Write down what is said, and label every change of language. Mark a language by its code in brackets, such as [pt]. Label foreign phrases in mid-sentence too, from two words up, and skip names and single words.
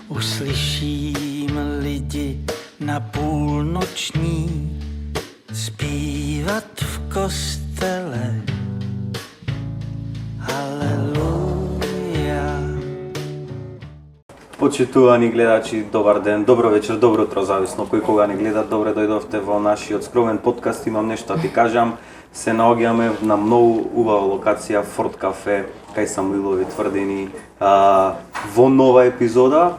[cs] Uslyším lidi na půlnoční zpívat v kostele. Haleluja. [mk] Почитувани гледачи, добар ден, добро вечер, добро утро, зависно кој кога не гледа. Добре дојдовте во нашиот скромен подкаст. Имам нешто да ти кажам. Се наоѓаме на многу убава локација, Форт кафе, кај Самуилови тврдини, во нова епизода.